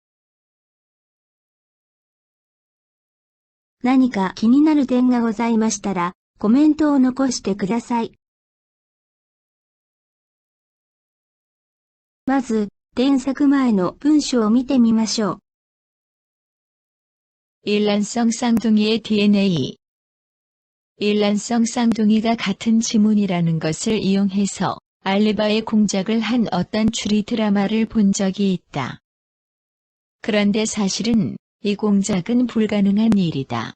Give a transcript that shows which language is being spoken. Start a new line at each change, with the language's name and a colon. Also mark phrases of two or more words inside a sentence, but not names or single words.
Japanese: 何か気になる点がございましたら、コメントを残してください。まず、添削前の文章を見てみましょう。
Korean: 일란성 쌍둥이의 DNA 일란성 쌍둥이가 같은 지문이라는 것을 이용해서 알리바이 공작을 한 어떤 추리 드라마를 본 적이 있다. 그런데 사실은 이 공작은 불가능한 일이다.